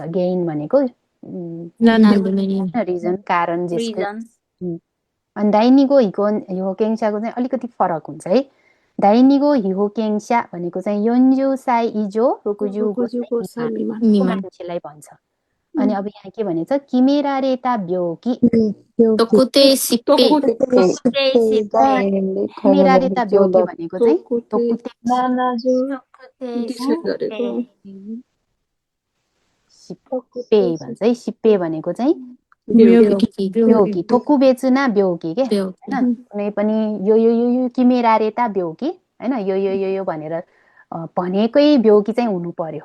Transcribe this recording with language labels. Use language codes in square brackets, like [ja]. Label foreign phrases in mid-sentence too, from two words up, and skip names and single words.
[ne] गेइन भनेको रिजन, कारण जेसुकै। अनि [ja] 第二号被保険者को [ne] चाहिँ अलिकति फरक हुन्छ है। [ja] 第二号被保険者 [ne] भनेको चाहिँ [ja] 四十歳以上六十 [ne] मान्छेलाई भन्छ। अनि अब यहाँ के भनेछ? [ja] 決められた病気特定疾病. 決められた病気 [ne] भनेको चाहिँ [ja] 特定疾病 [ne] भन्छ है। सिप्पे भनेको चाहिँ ब्योकी, [ja] 特別な病気 [ne] के होइन। कुनै पनि यो [ja] 決められた病気 [ne] होइन, यो भनेर भनेकै ब्योकी चाहिँ हुनु पर्यो।